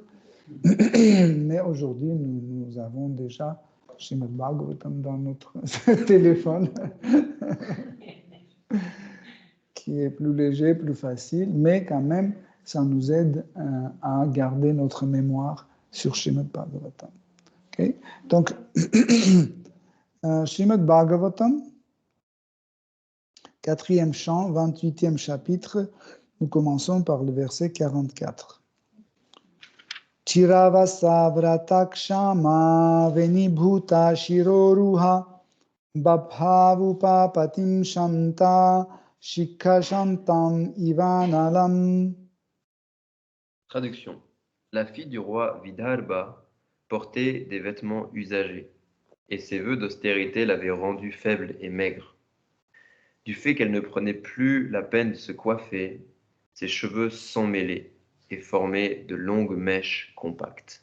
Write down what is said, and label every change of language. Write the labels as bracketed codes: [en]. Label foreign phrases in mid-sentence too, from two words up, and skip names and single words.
[fr] Mais aujourd'hui, nous avons déjà Srimad Bhagavatam dans notre téléphone, qui est plus léger, plus facile, mais quand même, ça nous aide à garder notre mémoire sur Srimad Bhagavatam. Okay? Donc, Srimad Bhagavatam, 4e chant, 28e chapitre, nous commençons par le verset 44. [sa] चीरवासा व्रतक्षामा वेणीभूत शिरोरुहा बभावुपपतिं शान्ता शिखाशान्तम् इवानलम्. [fr] Traduction. La fille du roi Vidarbha portait des vêtements usagés, et ses vœux d'austérité l'avaient rendue faible et maigre. Du fait qu'elle ne prenait plus la peine de se coiffer, ses cheveux s'emmêlaient et formaient de longues mèches compactes.